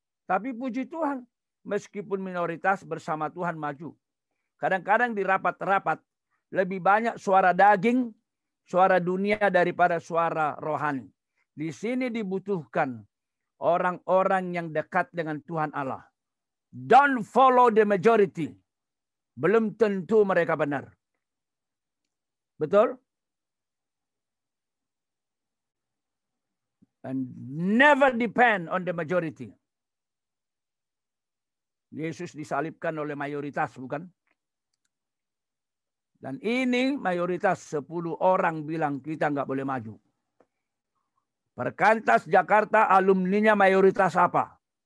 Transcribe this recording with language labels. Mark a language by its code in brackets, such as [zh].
[id] Tapi puji Tuhan, meskipun minoritas bersama Tuhan maju. Kadang-kadang di rapat-rapat lebih banyak suara daging, suara dunia daripada suara rohani. Di sini dibutuhkan orang-orang yang dekat dengan Tuhan Allah. [en] Don't follow the majority. [id] Belum tentu mereka benar. Betul? [en] And never depend on the majority. [id] Yesus disalibkan oleh mayoritas, bukan? Dan ini mayoritas 10 orang bilang kita nggak boleh maju. Perkantas Jakarta alumninya mayoritas apa?